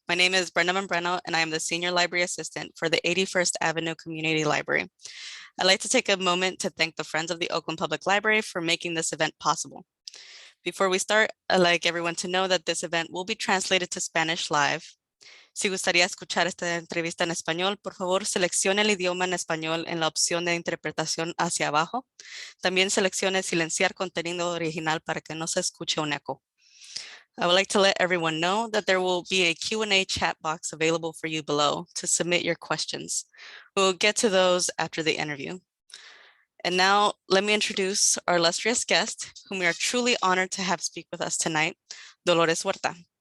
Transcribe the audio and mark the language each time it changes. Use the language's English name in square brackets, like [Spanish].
[English] My name is Brenda Membreno, and I am the Senior Library Assistant for the 81st Avenue Community Library. I'd like to take a moment to thank the Friends of the Oakland Public Library for making this event possible. Before we start, I'd like everyone to know that this event will be translated to Spanish live. [Spanish] Si gustaría escuchar esta entrevista en español, por favor seleccione el idioma en español en la opción de interpretación hacia abajo. También seleccione silenciar contenido original para que no se escuche un eco. [English] I would like to let everyone know that there will be a Q&A chat box available for you below to submit your questions. We'll get to those after the interview. And now let me introduce our illustrious guest, whom we are truly honored to have speak with us tonight, Dolores Huerta.